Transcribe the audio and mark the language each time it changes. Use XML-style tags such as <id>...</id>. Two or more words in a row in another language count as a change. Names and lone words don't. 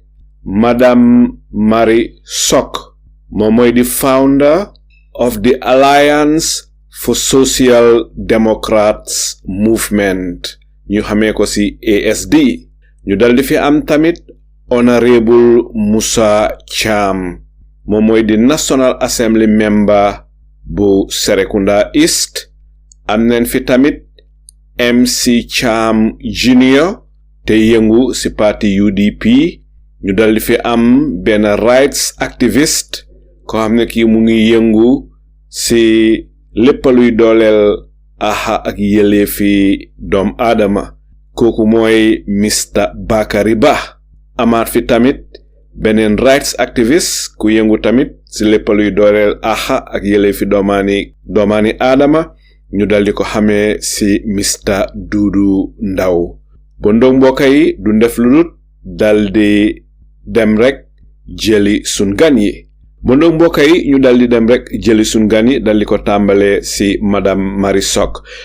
<wo>Madame Marie Sok moom mooy di</wo> <en>founder of the Alliance for Social Democrats Movement</en> <wo>ñu xamee ko ci ASD ñu dal di fi am tamit Honorable Musa Cham moom mooy di</wo> <en>National Assembly member</en> <wo>bu Serekunda East am neen fi tamit MC Cham Junior te yëngu ci parti UDP ñu dal di fi am benn</wo> <en>rights activist</en> <wo>ko xam ne kii mu ngi yëngu ci lépp luy dooleel aha ak yelleefi doom aadama kooku mooy Mr Bakary Bah amaat fi tamit beneen rights activist ku yëngu tamit ci lépp luy dooleel àq ak yelleefi doomaani aadama ñu daldi ko xamee ci Mr Dudu Ndaw</wo> <fr>bon donc</fr> <wo>mbokk yi du def lu dul daldi dem rek jëli sun gan yi</wo> <fr>bon donc</fr> <wo>mbokk yi ñu daldi dem rek jëli sun gan yi daldi ko tàmbale ci madame Marie Sok.</wo>